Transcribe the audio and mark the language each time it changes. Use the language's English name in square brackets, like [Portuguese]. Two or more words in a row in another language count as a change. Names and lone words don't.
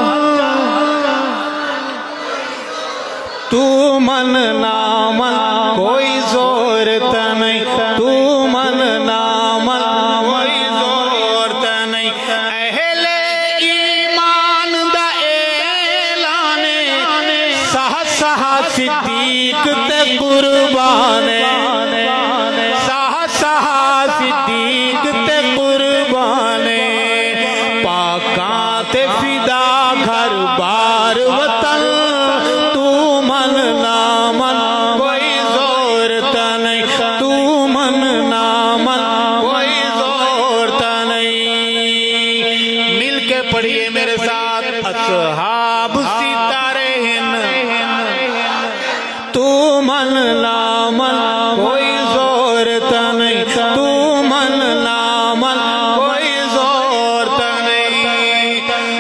[Punjabi] تو من نہ من کوئی زورت نہیں، تو من نہ من کوئی زورت نہیں، اہل ایمان دا اعلان، سہ سہ صدیق تے قربان، صدیق تے قربان، پاکاں تے فدا گھر بار وطن، تو من نہ من کوئی زورت نہیں، تو من نہ من کوئی زورت نہیں۔ [Urdu] مل کے پڑھیے میرے ساتھ، اصحاب ستارے ہیں، [Punjabi] تو من نہ من کوئی زورت نہیں، تو من نہ من کوئی زورت نہیں۔